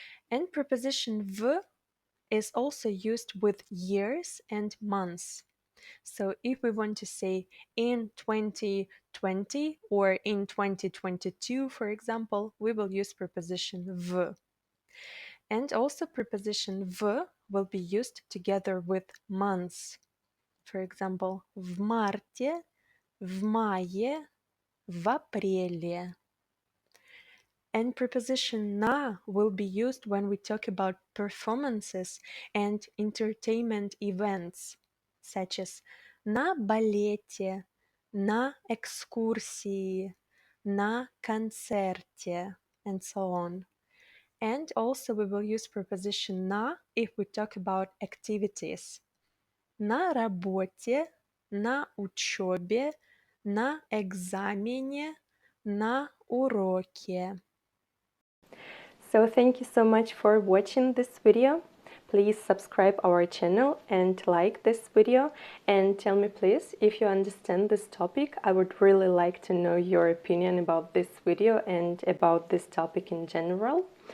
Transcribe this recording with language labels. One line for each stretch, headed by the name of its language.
English: And preposition v is also used with years and months. So if we want to say in 2020 or in 2022, for example, we will use preposition v. And also preposition v will be used together with months. For example,
Russian: в марте, в мае, в апреле.
English: And preposition на will be used when we talk about performances and entertainment events, such as
Russian: на балете, на экскурсии, на концерте,
English: and so on. And also we will use preposition на if we talk about activities.
Russian: На работе, на учебе, на экзамене, на уроке.
English: So thank you so much for watching this video. Please subscribe our channel and like this video, and tell me please if you understand this topic. I would really like to know your opinion about this video and about this topic in general.